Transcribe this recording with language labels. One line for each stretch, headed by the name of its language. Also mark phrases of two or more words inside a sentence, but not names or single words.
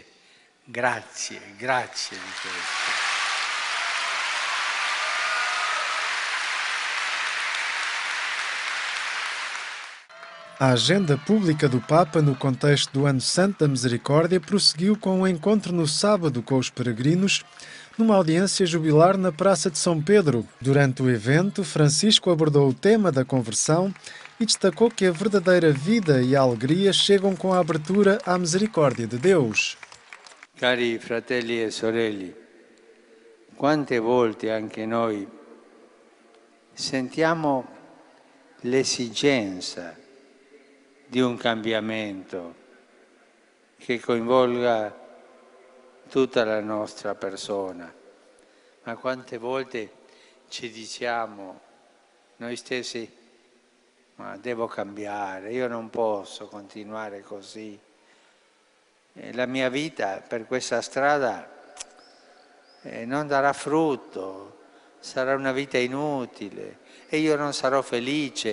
Italian: Grazie di questo.
Portuguese: A agenda pública do Papa no contexto do Ano Santo da Misericórdia prosseguiu com um encontro no sábado com os peregrinos, numa audiência jubilar na Praça de São Pedro. Durante o evento, Francisco abordou o tema da conversão e destacou que a verdadeira vida e a alegria chegam com a abertura à misericórdia de Deus.
Italian: Cari fratelli e sorelle, quante volte anche noi sentiamo l'esigenza di un cambiamento che coinvolga tutta la nostra persona, ma quante volte ci diciamo noi stessi: ma devo cambiare, io non posso continuare così, la mia vita per questa strada non darà frutto, sarà una vita inutile e io non sarò felice.